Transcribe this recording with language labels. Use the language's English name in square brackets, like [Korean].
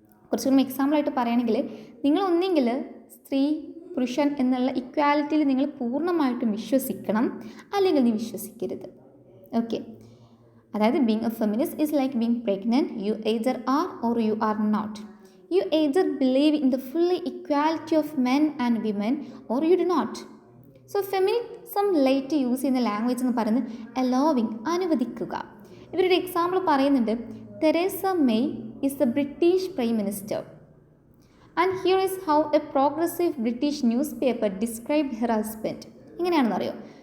[Malayalam] കുറച്ചുകൂടി എക്സാമ്പിളായിട്ട് പറയുകയാണെങ്കിൽ, നിങ്ങൾ ഒന്നെങ്കിൽ സ്ത്രീ പുരുഷൻ എന്നുള്ള ഇക്വാലിറ്റിയിൽ നിങ്ങൾ പൂർണ്ണമായിട്ടും വിശ്വസിക്കണം, അല്ലെങ്കിൽ നീ വിശ്വസിക്കരുത്. [English] okay, [Malayalam] അതായത് [English] Being a feminist is like being pregnant, you either are or you are not. You either believe in the full equality of men and women or you do not. So feminism light use [Malayalam] ചെയ്യുന്ന [English] language [Malayalam] എന്ന് പറയുന്നത് [English] allowing, [Malayalam] അനുവദിക്കുക. ഇവരൊരു example പറയുന്നുണ്ട്, [English] Theresa May is the British prime minister and here is how a progressive British newspaper describe her husband. [Malayalam] എങ്ങനെയാണെന്ന് അറിയോ?